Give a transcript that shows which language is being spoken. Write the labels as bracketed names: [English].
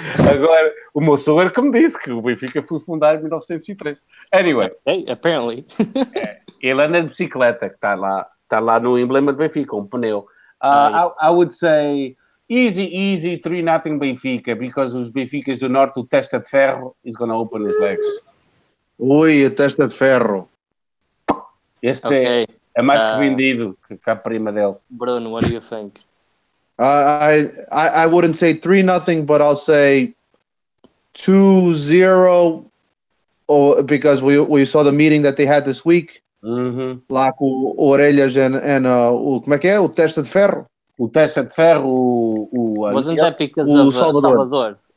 [Portuguese] Agora, o meu sogro que me disse que o Benfica foi fundado em 1903. [English] Anyway. Hey, apparently. [Portuguese] Ele anda de bicicleta, que está lá no emblema de Benfica, um pneu. [English] I would say easy 3-0 Benfica, because [Portuguese] os Benficas do Norte, o testa de ferro [English] is going to open his legs. [Portuguese] Ui, a testa de ferro. Este é mais que vendido que a prima dele. [English] Bruno, what do you think? I wouldn't say 3-0, but I'll say 2-0. Oh, because we saw the meeting that they had this week. [Portuguese] Lá com o Orelhas and como é que é? O Testa de Ferro. O Testa de Ferro, [English] Wasn't that because of Salvador?